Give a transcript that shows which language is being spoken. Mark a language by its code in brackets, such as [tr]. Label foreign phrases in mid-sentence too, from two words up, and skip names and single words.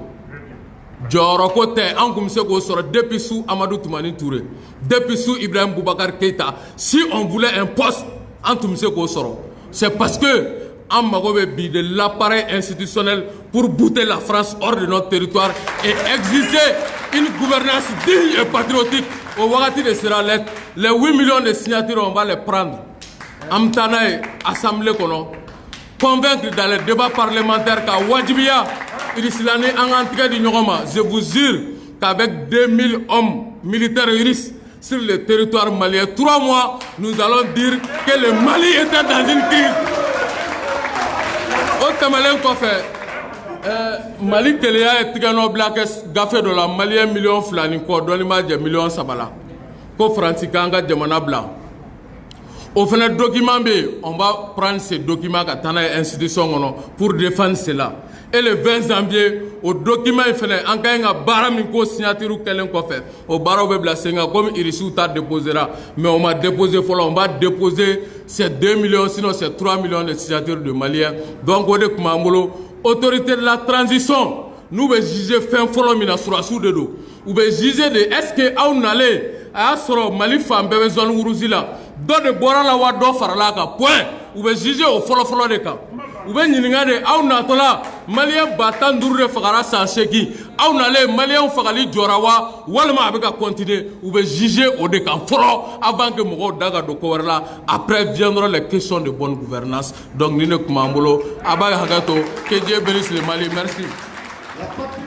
[bm] Jɔyɔrɔ ko tɛ an kun bɛ se k'o sɔrɔ [fr] depuis sous Amadou Toumani Touré depuis sous Ibrahim Boubacar Keïta si on voulait un poste [bm] an tun bɛ se k'o sɔrɔ. [fr] C'est parce que [bm] an mago bɛ bi [fr] de l'appareil institutionnel pour bouter la France hors de notre territoire et exiger une gouvernance digne et patriotique. Au wagati de sera les 8 millions de signatures on va les prendre. [bm] An bɛ taa n'a ye assemblée kɔnɔ [fr] convaincre dans les débats parlementaires [bm] ka wajibiya Irisilani an k'an tigɛ di ɲɔgɔn ma. [fr] Je vous jure qu'avec 2000 hommes militaires iris sur le territoire malien 3 mois nous allons dire que le Mali était dans une crise. [bm] O tɛmɛlen kɔfɛ Mali keleya ye tigɛnɔ bila kɛ gafe dɔ la Maliyɛn miliyɔn 2 ni kɔ dɔɔni ma jɛ miliyɔn 3 la ko Faransi k'an ka jamana bila o fana document bɛ yen [fr] on va prendre ce document [bm] ka taa n'a ye institution kɔnɔ [fr] pour défendre cela et le 20 janvier [bm] o document in fana an ka ɲi ka baara min ko signature kɛlen kɔfɛ o baaraw bɛ bila sen kan comme Irisiw ta déposera [fr] mais on m'a déposé [bm] fɔlɔ [fr] on va déposer ces 2 millions sinon c'est 3 millions de signatures de Maliens donc [bm] o de tun b'an bolo [fr] autorité de la transition [bm] n'u bɛ juger fɛn fɔlɔ min na surasiw de don u bɛ juger de [fr] est-ce que [bm] aw nalen a y'a sɔrɔ Mali fan bɛɛ bɛ [fr] zone rouge [bm] la dɔ de bɔra la wa dɔ farala a kan point u bɛ juger o fɔlɔ-fɔlɔ de kan u bɛ ɲininka de aw natɔla Maliyɛn 15,000 de fagara san 8 aw nalen Maliyɛnw fagali jɔra wa walima a bɛ ka continuer u bɛ juger o de kan fɔlɔ avant que mɔgɔw da ka don ko wɛrɛ la [fr] après viendront les questions de bonne gouvernance [bm] donc nin de tun b'an bolo a b'a hakɛ to [fr] que Dieu bénisse le Mali merci.